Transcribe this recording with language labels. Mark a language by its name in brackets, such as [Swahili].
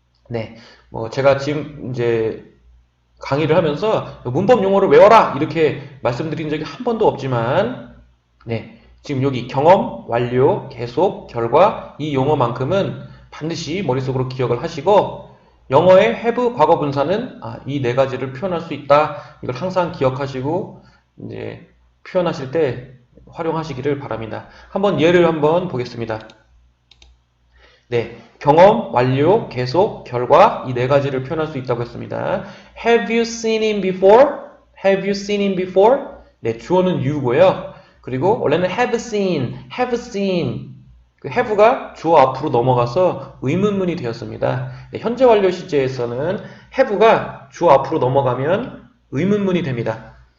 [Korean] 네, 뭐 제가 지금 이제 강의를 하면서 문법 용어를 외워라 이렇게 말씀드린 적이 한 번도 없지만, 네, 지금 여기 경험, 완료, 계속, 결과 이 용어만큼은 반드시 머릿속으로 기억을 하시고 영어의 have 과거 분사는 이 네 가지를 표현할 수 있다. 이걸 항상 기억하시고 이제 표현하실 때 활용하시기를 바랍니다. 한번 예를 한번 보겠습니다. 네, 경험, 완료, 계속, 결과 이 네 가지를 표현할 수 있다고 했습니다. [English] Have you seen him before? Have you seen him before? [Korean] 네, 주어는 you고요. 그리고 원래는 have seen 그 have가 주어 앞으로 넘어가서 의문문이 되었습니다. 네, 현재 완료 시제에서는 have가 주어 앞으로 넘어가면 의문문이 됩니다.